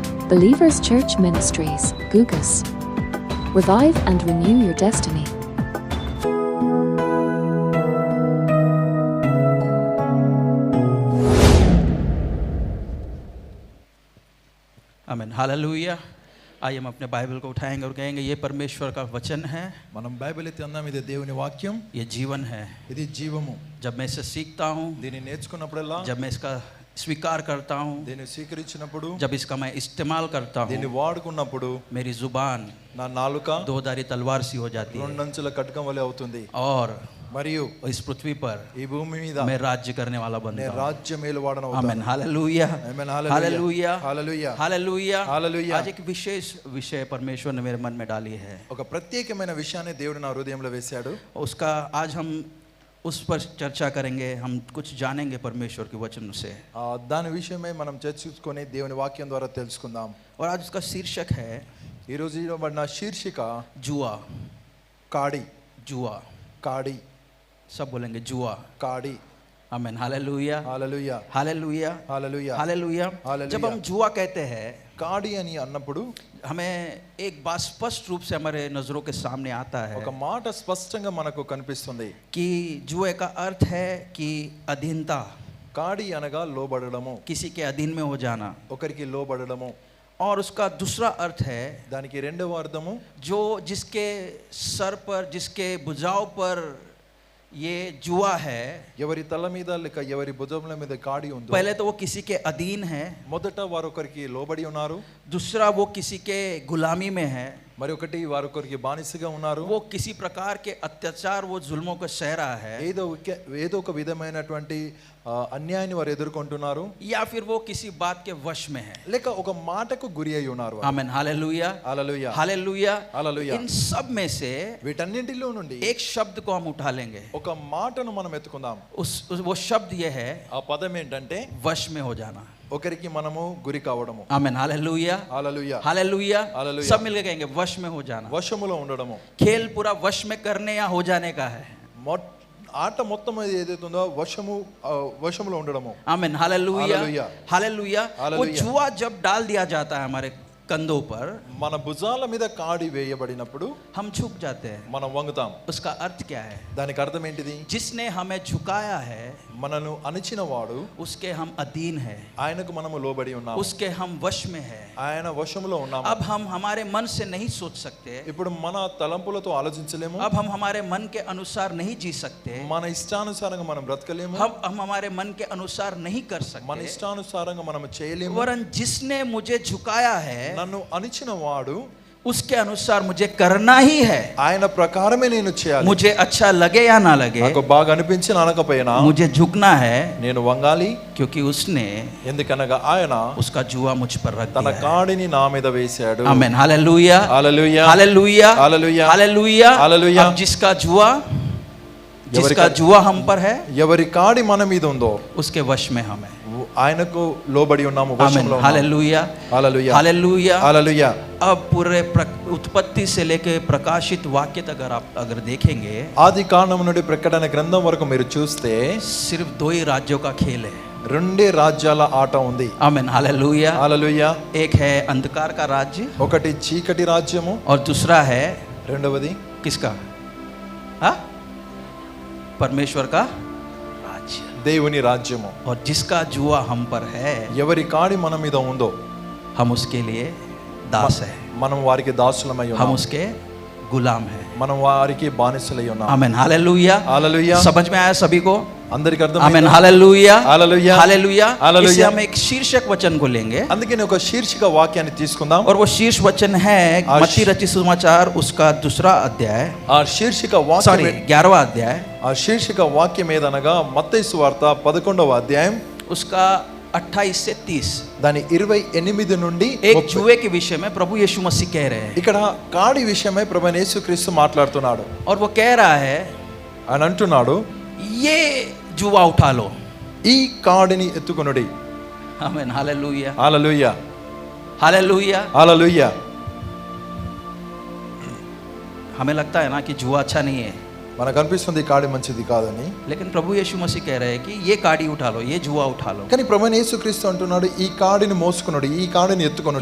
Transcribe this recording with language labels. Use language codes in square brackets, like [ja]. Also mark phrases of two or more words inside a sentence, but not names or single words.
[en] Believers Church Ministries, Gugus. Revive and renew your destiny. [hi] आमीन, हालेलुया। आइए हम अपने बाइबल को उठाएंगे और कहेंगे ये परमेश्वर का वचन है। [te] మనం బైబిల్ ఎత్తి అందాం, ఇది దేవుని వాక్యం, [hi] ये जीवन है। [te] ఇది జీవము। [hi] जब मैं इसे सीखता हूँ, [te] దీన్ని నేర్చుకున్నప్పుడల్లా, [hi] जब मैं इसका स्वीकार करता हूँ, [te] దీన్ని స్వీకరించినప్పుడు, [hi] जब इसका मैं इस्तेमाल करता [te] దీన్ని [hi] हूँ, [te] వాడుకున్నప్పుడు [hi] मेरी जुबान [te] నా నాలుక [hi] दोधारी तलवार सी हो जाती है [te] రెండంచుల ఖడ్గం వలె అవుతుంది। [hi] और [te] మరియు [hi] इस पृथ्वी पर [te] ఈ భూమి మీద [hi] मैं राज्य करने वाला बनता [te] నేను [hi] हूँ। [te] రాజ్యం ఏలువాడను అవుతాను। [hi] आमीन, हालेलुया, आमीन, हालेलुया, हालेलुया, हालेलुया, हालेलुया। आज एक विशेष विषय परमेश्वर ने मेरे मन में डाली है। [te] ఒక ప్రత్యేకమైన విషయాన్ని దేవుడు నా హృదయంలో వేశాడు। [hi] उसका आज हम उस पर चर्चा करेंगे, हम कुछ जानेंगे परमेश्वर के वचन से। [te] దాని విషయమై మనం చర్చించుకొని దేవుని వాక్యం ద్వారా తెలుసుకుందాం। [hi] और आज उसका शीर्षक है [te] ఈ రోజు ఇవ్వబడిన శీర్షిక [hi] जुआ। [te] కాడి। [hi] जुआ, [te] కాడి, [hi] सब बोलेंगे जुआ। [te] కాడి। [hi] आमीन, हालेलुया, [te] హల్లెలూయా, [hi] हालेलुया, [te] హల్లెలూయా, [hi] हालेलुया। हालेलुया। जब हम जुआ कहते हैं, [te] కాడి అని అన్నప్పుడు [hi] हमें एक बात स्पष्ट रूप से हमारे नजरों के सामने आता है [te] ఒక మాట స్పష్టంగా మనకు కనిపిస్తుంది। [hi] कि जुए का अर्थ है कि अधीनता, [te] కాడి అనగా లోబడడము, [hi] किसी के अधीन में हो जाना। [te] ఒకరికి లోబడడము। [hi] और उसका दूसरा अर्थ है [te] దానికి రెండవ అర్థము, [hi] जो जिसके सर पर, जिसके भुजाओं पर ये जुआ है, [te] ఎవరి తల మీద లేక ఎవరి భుజముల మీద కాడి ఉందో, [hi] पहले तो वो किसी के अधीन है, [te] మొదట వారొకరికి లోబడి ఉన్నారు, [hi] दूसरा वो किसी के गुलामी में है, [te] మరి ఒకటి వారొకరికి బానిసగా ఉన్నారు, [hi] वो किसी प्रकार के अत्याचार, वो जुल्मों को सह रहा है, [te] ఏదో ఒక విధమైనటువంటి అన్యాయాన్ని వారు ఎదుర్కొంటున్నారు, [hi] या फिर वो किसी बात के वश में है। [te] లేక ఒక మాటకు గురి అయి ఉన్నారు। [hi] आमीन, हालेलुया, [te] హల్లెలూయా, [hi] हालेलुया, [te] హల్లెలూయా। [hi] इन सब में से [te] వీటన్నింటిలో నుండి [hi] एक शब्द को हम उठा लेंगे। [te] ఒక మాటను మనం ఎత్తుకుందాం। [hi] वो शब्द ये है [te] ఆ పదం ఏంటంటే [hi] वश में हो जाना। [te] ఒకరికి మనము గురి కావడము। [hi] आमीन, हालेलुया, [te] హల్లెలూయా, [hi] हालेलुया, हालेलुया। सब मिलकर कहेंगे वश में हो जाना। [te] వశములో ఉండడము। [hi] खेल पूरा वश में करने या हो जाने का है। [te] ఆట మొత్తం ఏదైతే ఉందో వశములో ఉండడము। [hi] आमीन, हालेलुया, हालेलुया, हालेलुया। वो हालेलुया। जुआ जब डाल दिया जाता है हमारे कंधों पर, [te] మన భుజాల మీద కాడి వేయబడినప్పుడు [hi] हम झुक जाते हैं। [te] మనం వంగుతాం। [hi] उसका अर्थ क्या है? [te] దానికి అర్థం ఏంటిది? [hi] जिसने हमें झुकाया है, [te] మనను అణిచిన వాడు, [hi] उसके हम अधीन है, [te] ఆయనకు మనము లోబడి ఉన్నాము, [hi] उसके हम वश में है। [te] ఆయన వశములో ఉన్నాము। [hi] अब हम हमारे मन से नहीं सोच सकते, [te] ఇప్పుడు మన తలంపులతో ఆలోచించలేము, [hi] अब हम हमारे मन के अनुसार नहीं जी सकते, [te] మన ఇష్టానుసారంగా మనం బ్రతకలేము, [hi] हम हमारे मन के अनुसार नहीं कर [te] మన [hi] सकते, [te] ఇష్టానుసారంగా మనం చేయలేము। [hi] वरन जिसने मुझे झुकाया है, [te] నన్ను అణిచిన వాడు, [hi] उसके अनुसार मुझे करना ही है। [te] ఆయన ప్రకారమే నేను చేయాలి। [hi] मुझे अच्छा लगे या ना लगे, [te] నాకు బాగా అనిపించిన అనకపోయినా [hi] मुझे झुकना है, [te] నేను వంగాలి। [hi] क्योंकि उसने [te] ఎందుకనగా ఆయన [hi] उसका जुआ मुझ पर रख [te] తన [hi] दिया है। [te] కాడిని నా మీద వేశాడు। [hi] आमीन, हालेलुया, హల్లెలూయా, हालेलुया, हालेलुया, हालेलुया, हालेलुया। अब जिसका जुआ हम पर है, [te] ఎవరి కాడి మన మీద ఉందో [hi] उसके वश में हम है। [te] ఆయనకు లోబడి ఉన్నాము, [hi] आमीन, [te] వశంలో ఉన్నాము। [hi] हालेलुया, [te] హల్లెలూయా, [hi] हालेलुया। [te] హల్లెలూయా। [hi] अब पूरे उत्पत्ति से लेके प्रकाशित वाक्य तक अगर देखेंगे, [te] ఆది కాండం నుండి ప్రకటన గ్రంథం వరకు మీరు చూస్తే [hi] सिर्फ 2 ही राज्यों का खेल है। [te] రెండే రాజ్యాల ఆట ఉంది। [hi] आमीन, हालेलुया। [te] హల్లెలూయా। [hi] एक है अंधकार का राज्य, [te] ఒకటి చీకటి రాజ్యము, [hi] और दूसरा है [te] రెండవది [hi] किसका? हाँ, परमेश्वर का राज्य। [te] దేవుని రాజ్యము। [hi] और जिसका जुआ हम पर है, [te] ఎవరి కాడి మన మీద ఉందో [hi] हम उसके लिए दास है, [te] మనం వారికి దాసులమై [hi] हम [te] ఉన్నాము, [hi] उसके गुलाम है। [te] మనం వారికి బానిసలై ఉన్నాము। [hi] आमीन, हालेलुया, [te] హల్లెలూయా। [hi] समझ में आया सभी को? [te] అందరికి [hi] आमीन, [te] అర్థమైందా? [hi] हालेलुया, [te] హల్లెలూయా, [hi] हालेलुया। हालेलुया। इससे हम एक शीर्षक वचन को लेंगे, [te] అందుకని ఒక శీర్షిక వాక్యాన్ని తీసుకుందాం। [hi] और वो शीर्ष वचन है मत्ती रचित सुसमाचार, उसका 2रा अध्याय, [te] ఆ శీర్షిక వాక్యం [hi] सॉरी 11वां अध्याय, [te] ఆ శీర్షిక వాక్యం ఏదనగా మత్తయి సువార్త 11వ అధ్యాయం, [hi] उसका 28 से 30। [te] దాని 28 నుండి [hi] एक [te] 30। [hi] जुए के विषय में प्रभु यीशु मसीह कह रहे हैं, [te] ఇక్కడ కాడి విషయమై ప్రభువైన యేసుక్రీస్తు మాట్లాడుతున్నాడు। [hi] और वो कह रहा है [te] ఆయన అంటున్నాడు, [hi] ये जुआ उठा लो। [te] ఈ కాడిని ఎత్తుకొనుడి। [hi] आमीन, हालेलुया, [te] హల్లెలూయా, [hi] हालेलुया। [te] హల్లెలూయా। [hi] हमें लगता है ना कि जुआ अच्छा नहीं है, [te] మనకు అనిపిస్తుంది ఈ కాడి మంచిది కాదని, [hi] लेकिन प्रभु यीशु मसीह कह रहे हैं कि ये काड़ी उठा लो, ये जुआ उठा लो। [te] కానీ ప్రభువైన యేసుక్రీస్తు అంటున్నాడు ఈ కాడిని మోసుకున్నాడు, ఈ కాడిని ఎత్తుకున్నాడు.